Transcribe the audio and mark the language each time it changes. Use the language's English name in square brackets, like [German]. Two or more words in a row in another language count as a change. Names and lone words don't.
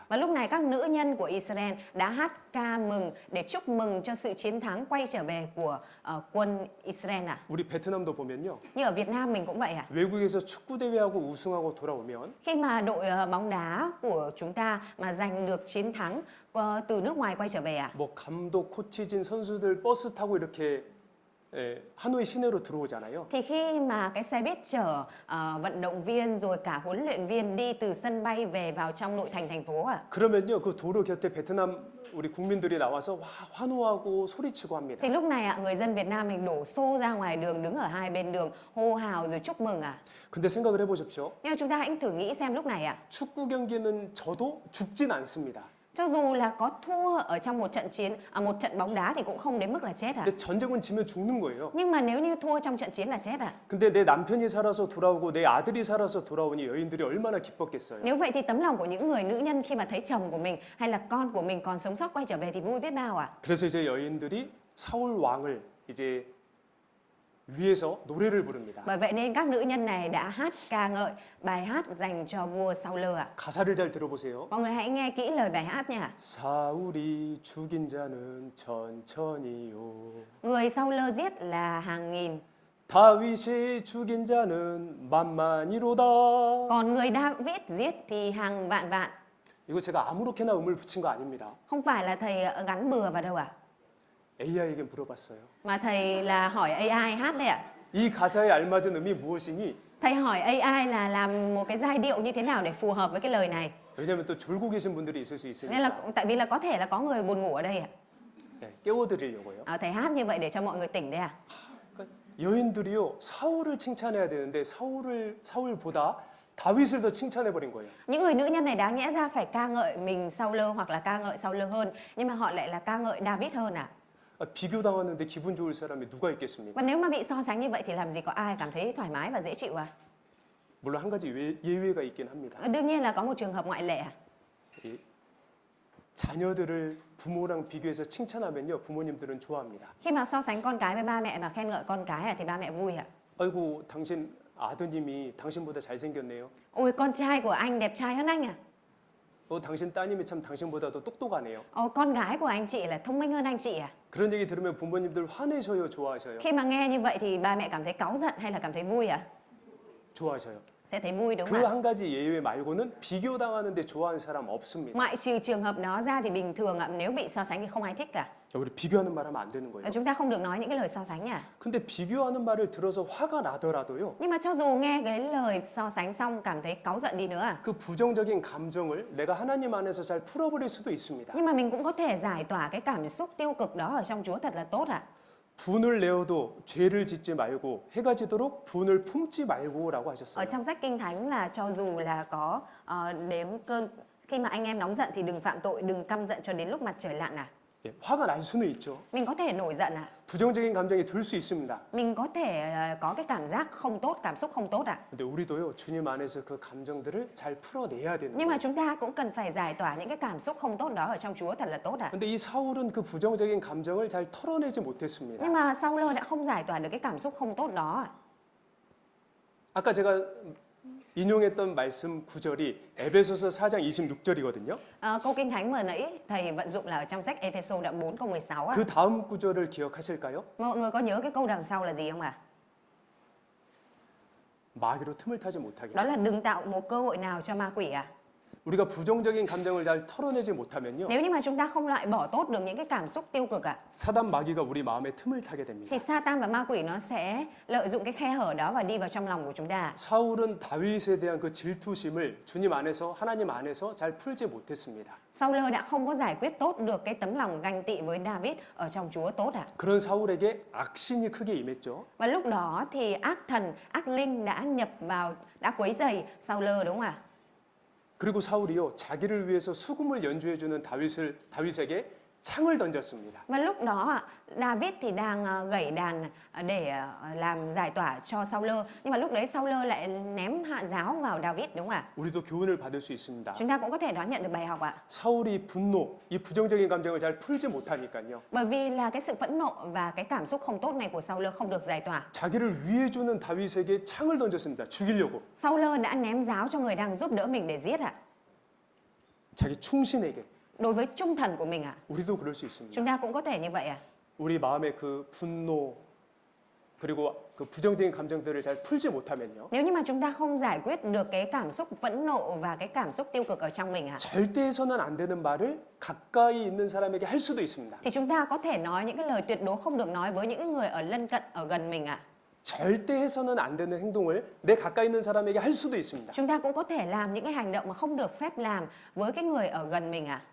[Vietnamese] Và lúc này các nữ nhân của Israel đã hát ca mừng để chúc mừng cho sự chiến thắng quay trở về của quân Israel ạ. [Korean] 우리 베트남도 보면요. [Vietnamese] Như ở Việt Nam mình cũng vậy ạ. [Korean] 외국에서 축구 대회하고 우승하고 돌아오면 [Vietnamese] Khi mà đội bóng đá của chúng ta mà giành được chiến thắng từ nước ngoài quay trở về ạ. [Korean] 뭐 감독, 코치진 선수들 버스 타고 이렇게 하노이 시내로 들어오잖아요. [Vietnamese] Thì khi mà cái xe buýt chở vận động viên rồi cả huấn luyện viên đi từ sân bay về vào trong nội thành phố ạ. [Korean] 그러면요 그 도로 곁에 베트남 우리 국민들이 나와서 와 환호하고 소리치고 합니다. [Vietnamese] Thì lúc này ạ, người dân Việt Nam mình đổ xô ra ngoài đường, đứng ở hai bên đường hô hào rồi chúc mừng ạ. [Korean] 근데 생각을 해보십시오. [Vietnamese] Nhưng mà chúng ta hãy thử nghĩ xem lúc này ạ, [Korean] 축구 경기는 져도 죽진 않습니다. [Vietnamese] cho dù là có thua ở trong một trận chiến, một trận bóng đá thì cũng không đến mức là chết ạ. [Korean] 근데 전쟁은 지면 죽는 거예요. [Vietnamese] Nhưng mà nếu như thua trong trận chiến là chết ạ. [Korean] 근데 내 남편이 살아서 돌아오고 내 아들이 살아서 돌아오니 여인들이 얼마나 기뻤겠어요. [Vietnamese] Nếu vậy thì tấm lòng của những người nữ nhân khi mà thấy chồng của mình hay là con của mình còn sống sót quay trở về thì vui biết bao ạ. [Korean] 그래서 이제 여인들이 사울 왕을 이제 위해서 노래를 부릅니다. [Vietnamese] Bởi vậy nên các nữ nhân này đã hát ca ngợi bài hát dành cho vua Saul ạ. [Korean] 가사를 잘 들어보세요. [Vietnamese] Mọi người hãy nghe kỹ lời bài hát nha. [Korean] 사울이 죽인 자는 천천히요. [Vietnamese] Người Saul giết là hàng nghìn, [Korean] 다윗이 죽인 자는 만만이로다. [Vietnamese] còn người David giết thì hàng vạn vạn. [Korean] 이거 제가 아무렇게나 음을 붙인 거 아닙니다. [Vietnamese] Không phải là thầy gắn bừa vào đâu ạ. [Korean] AI에게 물어봤어요. [Vietnamese] Mà thầy là hỏi AI hát đấy ạ. [Korean] 이 가사에 알맞은 음이 무엇이니? [Vietnamese] Thầy hỏi AI là làm một cái giai điệu như thế nào để phù hợp với cái lời này. [Korean] 왜냐하면 또 졸고 계신 분들이 있을 수 [Vietnamese] Nên là [Korean] 있으니까. [Vietnamese] tại vì là có thể là có người buồn ngủ ở đây ạ. [Korean] 네, 깨워드리려고요. [Vietnamese] Thầy hát như vậy để cho mọi người tỉnh đấy ạ. [Korean] 여인들이요 사울을 칭찬해야 되는데 사울보다 다윗을 더 칭찬해 버린 거예요. [Vietnamese] Những người nữ nhân này đáng nhẽ ra phải ca ngợi mình Saul hoặc là ca ngợi Saul hơn, nhưng mà họ lại là ca ngợi David hơn à? [Korean] 비교당하는데 기분 좋을 사람이 누가 있겠습니까? [Vietnamese] Và nếu mà bị so sánh như vậy thì làm gì có ai cảm thấy thoải mái và dễ chịu à? [Korean] 물론 한 가지 예외가 있긴 합니다. [Vietnamese] Đương nhiên là có một trường hợp ngoại lệ à? [Korean] 이 자녀들을 부모랑 비교해서 칭찬하면요, 부모님들은 좋아합니다. [Vietnamese] Khi mà so sánh con cái với ba mẹ và khen ngợi con cái thì ba mẹ vui ạ. [Korean] 아이고, 당신 아드님이 당신보다 잘생겼네요. [Vietnamese] Ôi con trai của anh đẹp trai hơn anh à? [Korean] 당신 따님이 참 당신보다도 똑똑하네요. [Vietnamese] Con gái của anh chị là thông minh hơn anh chị à? [Korean] 그런 얘기 들으면 부모님들 화내셔요, 좋아하셔요? [Vietnamese] Khi mà nghe như vậy thì ba mẹ cảm thấy cáu giận hay là cảm thấy vui à? [Korean] 좋아하셔요. [Vietnamese] Sẽ thấy vui đúng 그 không ạ? [Korean] 한 가지 예외 말고는 비교당하는데 좋아하는 사람 없습니다. [Vietnamese] Ngoại trừ trường hợp đó ra thì bình thường ạ, nếu bị so sánh thì không ai thích cả. [Korean] 우리 비교하는 말 하면 안 되는 거예요. [Vietnamese] Chúng ta không được nói những cái lời so sánh à? [Korean] 근데 비교하는 말을 들어서 화가 나더라도요. [Vietnamese] Nhưng mà cho dù nghe cái lời so sánh xong cảm thấy cáu giận đi nữa à? [Korean] 그 부정적인 감정을 내가 하나님 안에서 잘 풀어버릴 수도 있습니다. [Vietnamese] Nhưng mà mình cũng có thể giải tỏa cái cảm xúc tiêu cực đó ở trong Chúa thật là tốt ạ. [Korean] 분을 내어도 죄를 짓지 말고 해가 지도록 분을 품지 말고라고 [Vietnamese] Ở [Korean] 하셨어요. [Vietnamese] trong sách Kinh Thánh là cho dù là có đếm cơn, khi mà anh em nóng giận thì đừng phạm tội, đừng căm giận cho đến lúc mặt trời lặn à. [Korean] 예, 화가 날 수는 있죠. [Vietnamese] Mình có thể nổi giận à. [Korean] 부정적인 감정이 들 수 있습니다. [Vietnamese] Mình có thể có cái cảm giác không tốt, cảm xúc không tốt ạ. [Korean] 근데 우리도요, 주님 안에서 그 감정들을 잘 풀어내야 되는 [Vietnamese] Nhưng mà [Korean] 거예요. [Vietnamese] chúng ta cũng cần phải giải tỏa những cái cảm xúc không tốt đó ở trong Chúa thật là tốt ạ. [Korean] 근데 이 사울은 그 부정적인 감정을 잘 털어내지 못했습니다. [Vietnamese] Nhưng mà Saul đã không giải tỏa được cái cảm xúc không tốt đó ạ. [Korean] 아까 제가 인용했던 말씀 구절이 에베소서 4장 26절이거든요. [Vietnamese] Câu Kinh Thánh vừa nãy thầy vận dụng là ở trong sách Ephesos đoạn 4 câu 16 ạ. [Korean] 그 다음 구절을 기억하실까요? [Vietnamese] Mọi người có nhớ cái câu đằng sau là gì không ạ? [Korean] 마귀로 틈을 타지 못하게. [Vietnamese] Đó là đừng tạo một cơ hội nào cho ma quỷ ạ. [Korean] 우리가 부정적인 감정을 잘 털어내지 못하면요. [Vietnamese] Nếu như mà chúng ta không loại bỏ tốt được những cái cảm xúc tiêu cực ạ, [Korean] 사단 마귀가 우리 마음에 틈을 타게 됩니다. [Vietnamese] thì Satan và ma quỷ nó sẽ lợi dụng cái khe hở đó và đi vào trong lòng của chúng ta. [Korean] 사울은 다윗에 대한 그 질투심을 주님 안에서 하나님 안에서 잘 풀지 못했습니다. [Vietnamese] Saul đã không có giải quyết tốt được cái tấm lòng ganh tị với David ở trong Chúa tốt ạ. [Korean] 그런 사울에게 악신이 크게 임했죠. [Vietnamese] Và lúc đó thì ác thần, ác linh đã nhập vào, đã quấy rầy Saul đúng không ạ? [Korean] 그리고 사울이요, 자기를 위해서 수금을 연주해 주는 다윗에게 창을 던졌습니다. [Vietnamese] Và lúc đó ạ, David thì đang gảy đàn để làm giải tỏa cho Saul, nhưng mà lúc đấy Saul lại ném hạ giáo vào David đúng không ạ? [Korean] 우리도 교훈을 받을 수 있습니다. [Vietnamese] Chúng ta cũng có thể đón nhận được bài học ạ. [Korean] 사울이 분노, 이 부정적인 감정을 잘 풀지 못하니까요. [Vietnamese] Bởi vì là cái sự phẫn nộ và cái cảm xúc không tốt này của Saul không được giải tỏa. [Korean] 자기를 위해 주는 다윗에게 창을 던졌습니다. 죽이려고. [Vietnamese] Saul đã ném giáo cho người đang giúp đỡ mình để giết ạ. [Korean] 자기 충신에게. [Vietnamese] Đối với trung thần của mình ạ. [Korean] 우리도 그럴 수 있습니다. [Vietnamese] Chúng ta cũng có thể như vậy ạ. [Korean] 우리 마음의 그 분노 그리고 그 부정적인 감정들을 잘 풀지 못하면요. [Vietnamese] Nếu như mà chúng ta không giải quyết được cái cảm xúc phẫn nộ và cái cảm xúc tiêu cực ở trong mình ạ, [Korean] 절대 해서는 안 되는 말을 가까이 있는 사람에게 할 수도 있습니다. [Vietnamese] thì chúng ta có thể nói những cái lời tuyệt đối không được nói với những người ở lân cận, ở gần mình ạ. [Korean] 절대 해서는 안 되는 행동을 내 가까이 있는 사람에게 할 수도 있습니다. [Vietnamese] Chúng ta cũng có thể làm những cái hành động mà không được phép làm với cái người ở gần mình ạ.